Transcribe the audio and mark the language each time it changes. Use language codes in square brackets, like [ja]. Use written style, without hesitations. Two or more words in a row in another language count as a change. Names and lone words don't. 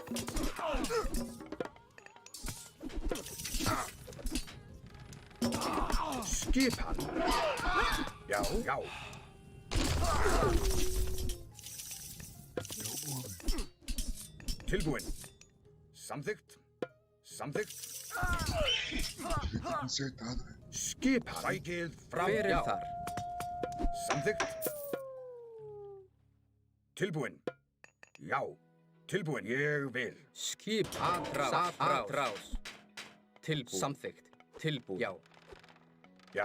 [is] Skipan. Já. Tilbúin. Samþykkt. [pt] Fica consertado, né? [is] Skipan. Sækið fram. Hver þar? Samþykkt. Tilbúin. Já. Tilbúin. Ég vil. Skip. Atrás. Tilbúin. Samþykkt. Tilbúin. Já. Já.